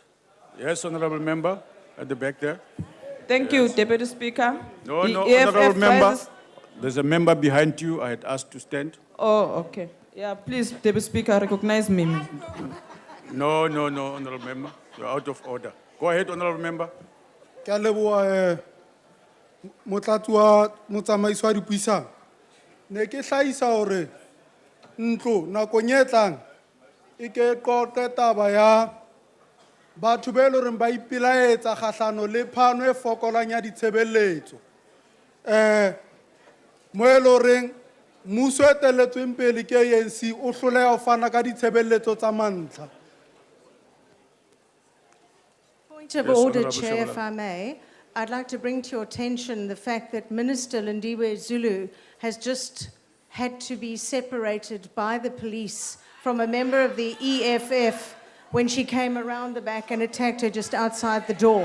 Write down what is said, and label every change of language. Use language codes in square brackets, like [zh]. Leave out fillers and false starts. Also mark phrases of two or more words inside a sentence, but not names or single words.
[en] Yes, honorable member at the back there. Thank you, Deputy Speaker. No, The no, EFF honorable member. rises- There's a member behind you. I had asked to stand. Oh, okay. Yeah, please, Deputy Speaker, recognize me. No, no, no, honorable member. You're out of order. Go ahead, honorable member. [st] Ke a leboha motlatsi wa motsamaisi wa dipuisano. Ne ke hlahisa hore ntlo nakong e tlang e ke qoqe taba ya batho ba ile hore ba ipelaetsa kgahlano le phano e fokolang ya ditshebeletso. Mo e le horeng mmuso e etelletsweng pele ke ANC o hloleha ho fana ka ditshebeletso tsa mantlha. [en] Point of Yes, order, Honourable Chair, Shabalala. if I may. I'd like to bring to your attention the fact that Minister Lindiwe Zulu has just had to be separated by the police from a member of the EFF when she came around the back and attacked her just outside the door.